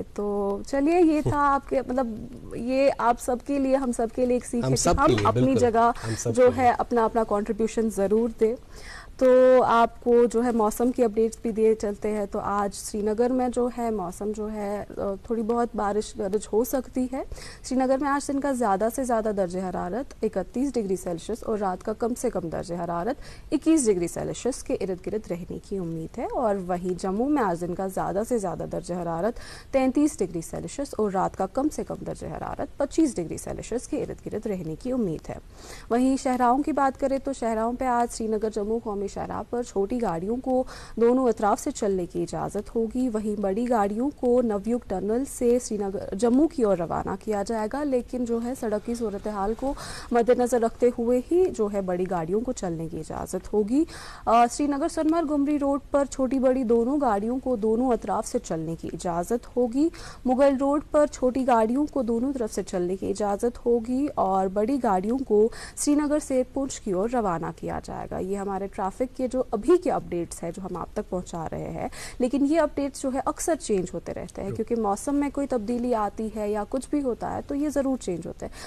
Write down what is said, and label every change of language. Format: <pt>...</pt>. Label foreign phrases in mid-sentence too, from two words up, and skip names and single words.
<ur>تو چلیے یہ تھا آپ کے مطلب یہ آپ سب کے لیے, ہم سب کے لیے ایک سیکھ ہے کہ ہم اپنی جگہ جو ہے اپنا کنٹریبیوشن ضرور دیں. تو آپ کو جو ہے موسم کی اپڈیٹس بھی دیے چلتے ہیں. تو آج سری نگر میں جو ہے موسم جو ہے تھوڑی بہت بارش گرج ہو سکتی ہے. سری نگر میں آج دن کا زیادہ سے زیادہ درجہ حرارت 31 ڈگری سیلسیس اور رات کا کم سے کم درجہ حرارت 21 ڈگری سیلسیس کے ارد گرد رہنے کی امید ہے. اور وہیں جموں میں آج دن کا زیادہ سے زیادہ درجہ حرارت 33 ڈگری سیلسیس اور رات کا کم سے کم درجہ حرارت 25 ڈگری سیلسیس کے ارد گرد رہنے کی امید ہے. وہیں شاہراہوں کی بات کریں تو شاہراہوں پہ آج سری نگر جموں قومی شاہراہ پر چھوٹی گاڑیوں کو دونوں اطراف سے چلنے کی اجازت ہوگی. وہیں بڑی گاڑیوں کو نویوگ ٹنل سے سری نگر جموں کی اور روانہ کیا جائے گا, لیکن جو ہے سڑک کی صورتحال کو مد نظر رکھتے ہوئے ہی جو ہے بڑی گاڑیوں کو چلنے کی اجازت ہوگی. سری نگر سنمرگ گمری روڈ پر چھوٹی بڑی دونوں گاڑیوں کو دونوں اطراف سے چلنے کی اجازت ہوگی. مغل روڈ پر چھوٹی گاڑیوں کو دونوں طرف سے چلنے کی اجازت ہوگی اور بڑی گاڑیوں کو سری نگر سے پونچھ کی اور روانہ کیا جائے گا. یہ ہمارے ٹریفک کے جو ابھی کے اپڈیٹس ہیں جو ہم آپ تک پہنچا رہے ہیں, لیکن یہ اپڈیٹس جو ہے اکثر چینج ہوتے رہتے ہیں کیونکہ موسم میں کوئی تبدیلی آتی ہے یا کچھ بھی ہوتا ہے تو یہ ضرور چینج ہوتے ہیں.</ur>